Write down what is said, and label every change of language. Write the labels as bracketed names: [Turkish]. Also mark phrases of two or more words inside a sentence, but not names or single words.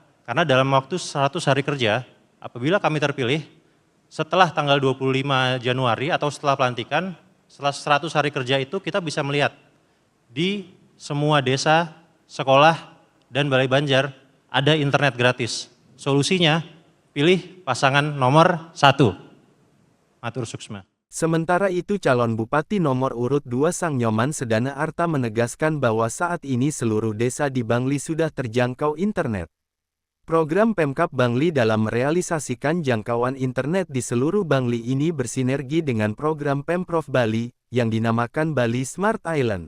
[Indonesian] Karena dalam waktu 100 hari kerja, apabila kami terpilih, setelah tanggal 25 Januari atau setelah pelantikan, setelah 100 hari kerja itu kita bisa melihat di semua desa, sekolah, dan balai banjar ada internet gratis. Solusinya, pilih pasangan nomor 1. [Balinese] Matur suksma. [Indonesian] Sementara itu calon Bupati nomor urut 2 Sang Nyoman Sedana Arta menegaskan bahwa saat ini seluruh desa di Bangli sudah terjangkau internet. Program Pemkab Bangli dalam merealisasikan jangkauan internet di seluruh Bangli ini bersinergi dengan program Pemprov Bali, yang dinamakan Bali Smart Island.